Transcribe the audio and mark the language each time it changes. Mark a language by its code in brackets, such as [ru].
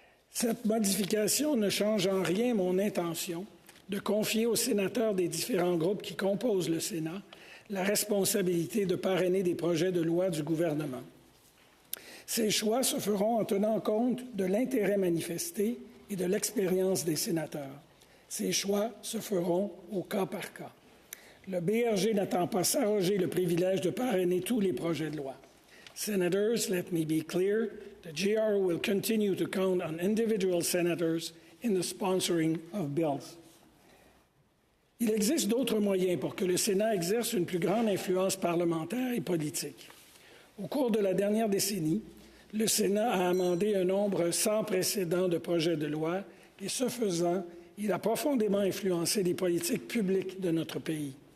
[fr] Cette modification ne change en rien mon intention de confier aux sénateurs des différents groupes qui composent le Sénat la responsabilité de parrainer des projets de loi du gouvernement. Ces choix se feront en tenant compte de l'intérêt manifesté et de l'expérience des sénateurs. Ces choix se feront au cas par cas. Le BRG n'attend pas s'arroger le privilège de parrainer tous les projets de loi. [en] Senators, let me be clear, the GR will continue to count on individual senators in the sponsoring of bills. [fr] Il existe d'autres moyens pour que le Sénat exerce une plus grande influence parlementaire et politique. Au cours de la dernière décennie, le Sénat a amendé un nombre sans précédent de projets de loi et, ce faisant, il a profondément influencé les politiques publiques de notre pays.